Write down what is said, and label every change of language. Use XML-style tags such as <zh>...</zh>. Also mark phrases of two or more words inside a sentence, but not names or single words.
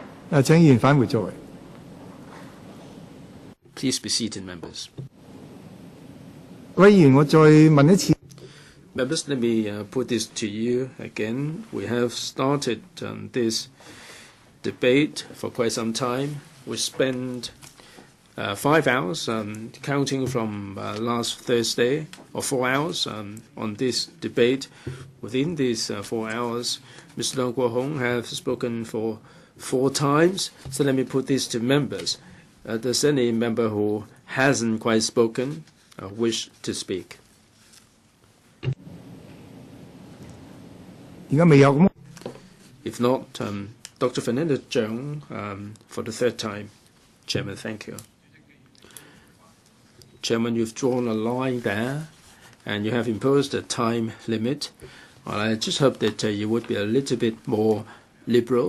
<yue>請議員返回座位。</yue> <en>Please be seated, members.</en> <yue>各位議員，我再問一次。</yue> <en>Members, let me put this to you again. We have started this debate for quite some time. We spent 5 hours, counting from last Thursday, or 4 hours on this debate. Within these 4 hours, Mr. Kwok-hung has spoken for 4 times. So let me put this to members. Does any member who hasn't quite spoken wish to speak?</en> <yue>而家未有咁。</yue> <en>If not, Dr. Fernando Zheng for the 3rd time. Chairman, thank you. Chairman, you've drawn a line there, and you have imposed a time limit. I just hope that you would be a little bit more liberal.</en>